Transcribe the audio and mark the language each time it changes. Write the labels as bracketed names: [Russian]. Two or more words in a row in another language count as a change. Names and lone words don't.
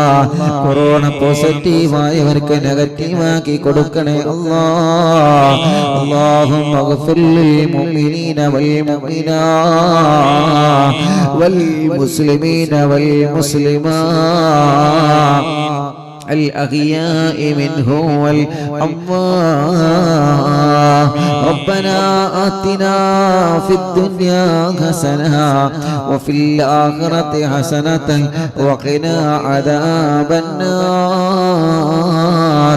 [Malayalam] കൊറോണ പോസിറ്റീവായവർക്ക് നെഗറ്റീവാക്കി കൊടുക്കണേ അല്ലാ. [Arabic] اللهم اغفر للمؤمنين والمؤمنات والمسلمين والمسلمات الأغياء منه والأموات. ربنا آتنا في الدنيا حسنة وفي الآخرة حسنة وقنا عذاب النار.